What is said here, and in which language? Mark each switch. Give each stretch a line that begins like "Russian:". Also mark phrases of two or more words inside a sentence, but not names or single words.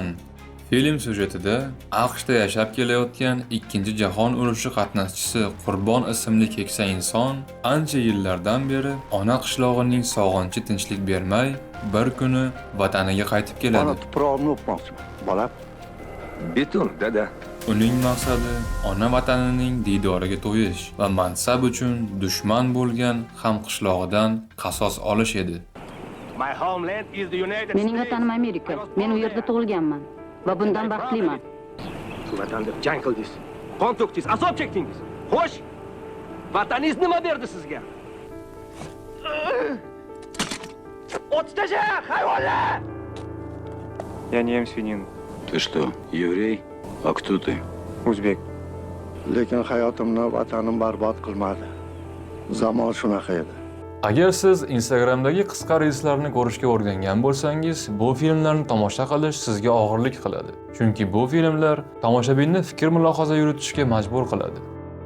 Uzbek: Film syujetida AQShda yashab kelayotgan 2-jahon urushi qatnashchisi Qurbon ismli keksa inson ancha yillardan beri ona qishlog'ining sog'inchi tinchlik bermay, bir kuni vataniga qaytib keladi. Ona tuprog'imni o'pmoqchiman, bolam. Beton, dada. Uning maqsadi ona vatanining diydoriga to'yish va mansab uchun dushman bo'lgan hamqishlog'idan qasos olish edi.
English: My homeland is the United
Uzbek: Mening vatanim Amerika. Men u yerda tug'ilganman va bundan baxtliman. Shu vatanda jang qildingiz, qon to'kdingiz, azob chekdingiz. Xo'sh, vataningiz nima berdi sizga? O't tasha, hayvonlar!
Russian: Я не ем свинину. Ты что, еврей? А кто ты? Узбек.
Uzbek: Lekin hayotimni vatanim barbod qilmadi. Zamon shunaqa edi. Agar siz Instagramdagi qisqa reelslarni ko'rishga o'rgangan bo'lsangiz, bu filmlarni tomosha qilish sizga og'irlik qiladi. Chunki bu filmlar tomoshabinni fikr mulohaza yuritishga majbur qiladi.